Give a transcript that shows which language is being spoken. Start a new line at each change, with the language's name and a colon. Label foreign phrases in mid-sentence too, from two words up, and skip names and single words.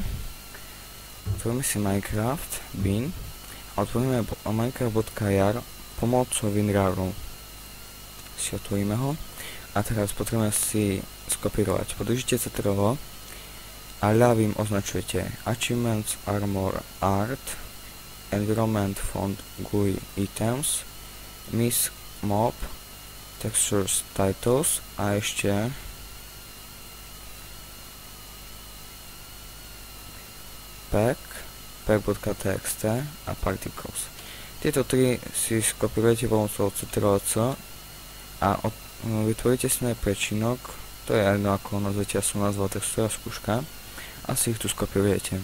Slovak: Otvoríme si Minecraft bin a otvoríme Minecraft.jar pomocou WinRARu. Si otvoríme ho a teraz potrebujeme si skopírovať. Podržite Ctrl a ľavým označujete Achievements, Armor, Art, Environment, Font, GUI, Items, Miss, Mob, Textures, Titles a ešte pack.txt a Particles. Tieto tri si skopírujete pomocou Ctrl+C a vytvoríte si prečinok, to je jedno ako nazvete, ja som nazval textúra skúška, a si ich tu skopírujete.